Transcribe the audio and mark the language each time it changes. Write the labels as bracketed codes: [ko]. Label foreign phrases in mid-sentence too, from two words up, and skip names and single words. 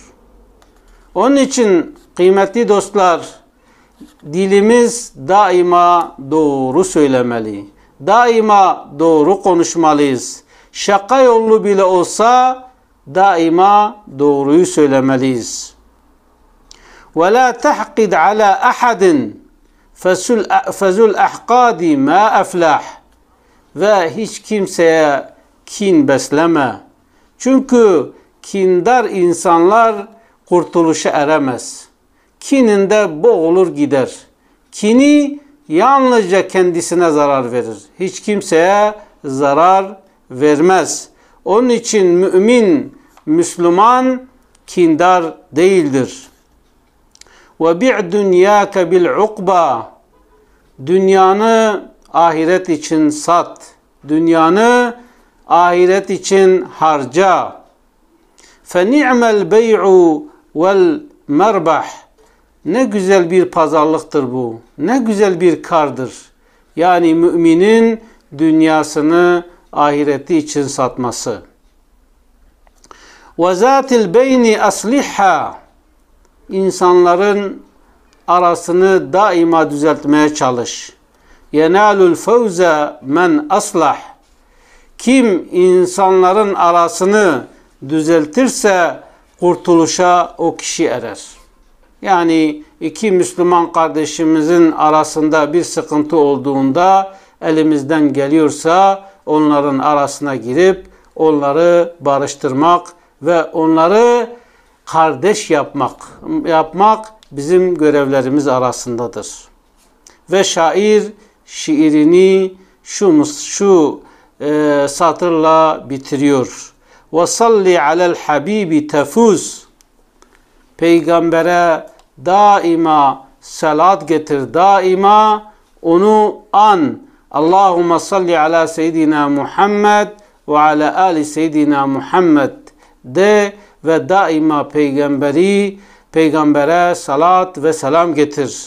[tr] Onun için kıymetli dostlar, dilimiz daima doğru söylemeli. Daima doğru konuşmalıyız. Şaka yollu bile olsa daima doğruyu söylemeliyiz. [ar] وَلَا تَحْقِدْ عَلَى أَحَدٍ فَزُلْ اَحْقَادِ مَا أَفْلَحْ [tr] Ve hiç kimseye kin besleme. Çünkü kindar insanlar kurtuluşa eremez. Kininde boğulur gider. Kini yalnızca kendisine zarar verir. Hiç kimseye zarar vermez. Onun için mümin, Müslüman kindar değildir. [ar] وَبِعْ دُنْيَاكَ بِالْعُقْبَى [tr] Dünyanı ahiret için sat. Dünyanı ahiret için harca. [ar] فَنِعْمَ الْبَيْعُ وَالْمَرْبَحِ [tr] Ne güzel bir pazarlıktır bu. Ne güzel bir kardır. Yani müminin dünyasını ahireti için satması. [ar] وَذَاتِ الْبَيْنِ أَصْلِحَّا [tr] İnsanların arasını daima düzeltmeye çalış. [ar] يَنَالُ الْفَوْزَ مَنْ أَصْلَحْ [tr] Kim insanların arasını düzeltirse kurtuluşa o kişi erer. Yani iki Müslüman kardeşimizin arasında bir sıkıntı olduğunda elimizden geliyorsa onların arasına girip onları barıştırmak ve onları kardeş yapmak bizim görevlerimiz arasındadır. Ve şair şiirini şu satırla bitiriyor. [ar] وَصَلِّ عَلَى الْحَبِيبِ تَفُوزْ [tr] Peygambere daima salat getir, daima onu an. [ar] اللهم صل على سيدنا محمد و على آل سيدنا محمد ve ala ali seyyidina Muhammed [tr] de ve daima Peygambere salat ve selam getir.